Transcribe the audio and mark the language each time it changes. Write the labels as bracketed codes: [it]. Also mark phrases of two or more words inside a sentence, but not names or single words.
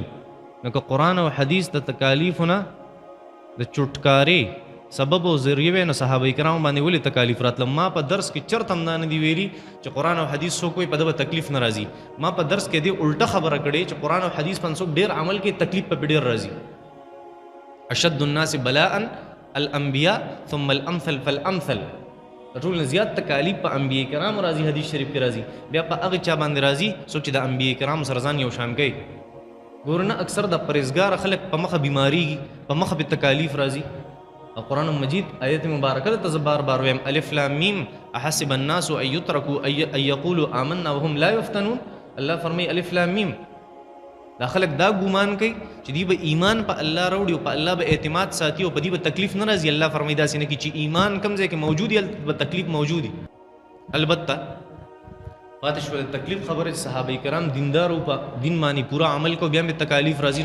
[ps] نو که قرآن او حدیث د تکالیفونه د چټکارې سبب او ذریعه وی، نو صحابه کرام باندې ولې تکالیف راتله؟ ما په درس کې چرته هم دا نه دي ویلي چې قرآن او حدیث څوک وایي په ده به تکلیف نه راځي. ما په درس کې دې الټه خبره کړې چې قرآن او حدیث باندې څوک ډېر عمل کوي تکلیف په ډېر راځي. [ar] اشد الناس بلاء الانبیاء ثم الامثل فالامثل. [ps] ټول زیات تکالیف په انبیاء کرام راځي، حدیث شریف کې راځي، بیا په هغه چا باندې راځي څوک چې د انبیاء کرام سره ځان یو شان کوي. ګورنه اکثر د پرهیزګار خلک په مخه بیماریږي، په مخه به تکالیف راځي. قرآن مجید آیت مبارکه ته زه بار بار وایم [ar] الف لام میم احسب الناس ان یترکوا ان یقولوا آمنا وهم لا یفتنون. [ps] الله فرمایي [ar] الف لام میم، [ps] دا خلک دا ګمان کوي چې دی به ایمان په الله راوړي او په الله به اعتماد ساتي او په دې به تکلیف نه راځي. الله فرمایي داسې نه کړي چې ایمان کوم ځای کې موجود وي هلته به تکلیف موجود وي. البته پاتې شوه د تکلیف خبره چې صحابه کرام دیندار او په دین باندې پورا عمل کو بیا به تکالیف راځي.